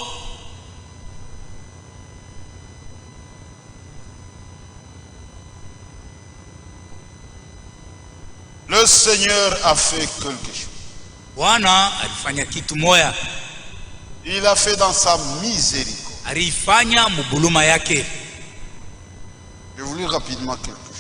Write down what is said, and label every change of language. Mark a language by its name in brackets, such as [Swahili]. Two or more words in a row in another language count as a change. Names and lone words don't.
[French] Le Seigneur a fait quelque chose. [Swahili] Bwana alifanya kitu moya. [French] Il a fait dans sa miséricorde. [Swahili] Alifanya mbuluma yake. [French] Je vous lis rapidement quelque chose.